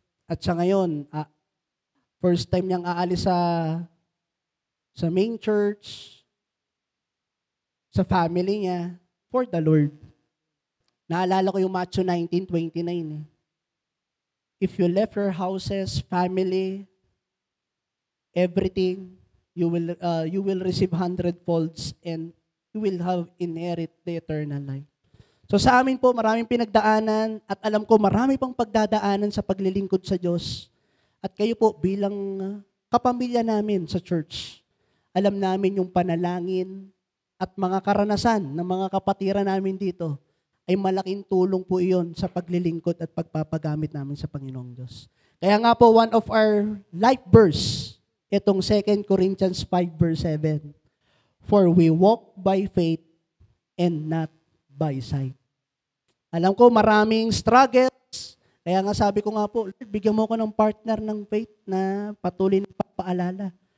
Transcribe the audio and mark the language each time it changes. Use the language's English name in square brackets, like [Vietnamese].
[Filipino] At sa ngayon, [English] first time [Filipino] niyang aalis sa [English] main church, [Filipino] sa family niya, [English] for the Lord. [Filipino] Naalala ko yung Matthew 19:29. [English] If you left your houses, family, everything, you will receive 100-folds and you will have inherit the eternal life. [Filipino] So sa amin po, maraming pinagdaanan at alam ko marami pang pagdadaanan sa paglilingkod sa Diyos. At kayo po bilang kapamilya namin sa church, alam namin yung panalangin at mga karanasan ng mga kapatiran namin dito ay malaking tulong po iyon sa paglilingkod at pagpapagamit namin sa Panginoong Diyos. Kaya nga po, [English] one of our life verse, itong 2 Corinthians 5 verse 7, for we walk by faith and not by sight. [Filipino] Alam ko maraming struggles, kaya nga sabi ko nga po, Lord, bigyan mo ko ng partner ng faith na patuloy na papaalala.